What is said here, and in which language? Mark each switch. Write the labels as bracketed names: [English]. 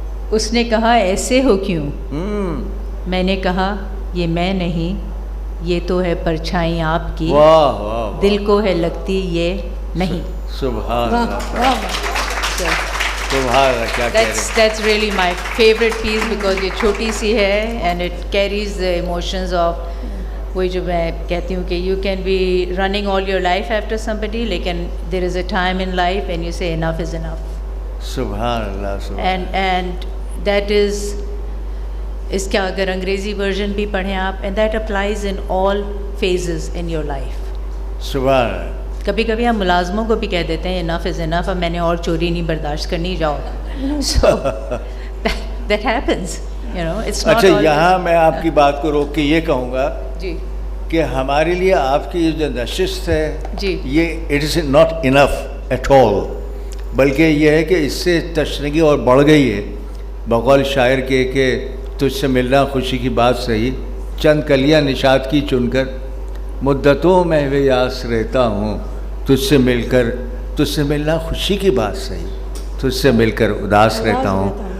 [Urdu] اس نے کہا ایسے ہو کیوں. میں نے کہا یہ میں نہیں, یہ تو ہے پرچھائی آپ کی. دل کو ہے لگتی یہ نہیں. سبحان اللہ. سبحان اللہ کیا کہہ رہے ہیں. [English] That's really my favorite piece because [Urdu] یہ چھوٹی سی ہے [English] and it carries the emotions of [Urdu] وہی جو میں کہتی ہوں کہ [English] you can be running all your life after somebody لیکن there is a time in life and you say enough is enough. [Urdu] سبحان اللہ سبحان [English] And that is [Urdu] اس کا اگر انگریزی ورژن بھی پڑھیں آپ [English] and that applies in all phases in your life. [Urdu] سبحان اللہ. کبھی کبھی ہم ملازموں کو بھی کہہ دیتے ہیں [English] enough is enough [Urdu] اب میں نے اور چوری نہیں برداشت کرنی جاؤ. [English] So that happens, you know, it's not [Urdu] اچھا [English] always. [Urdu] یہاں میں آپ کی بات کو روک کے یہ کہوں گا جی کہ ہمارے لیے آپ کی جو نشست ہے جی یہ [English] it is not enough at all [Urdu] بلکہ یہ ہے کہ اس سے تشنگی اور بڑھ گئی ہے. بقول شاعر کے کہ تجھ سے ملنا خوشی کی بات صحیح چند کلیاں نشاط کی چن کر مدتوں میں یاس رہتا ہوں تجھ سے ملنا خوشی کی بات صحیح تجھ سے مل کر اداس رہتا ہوں.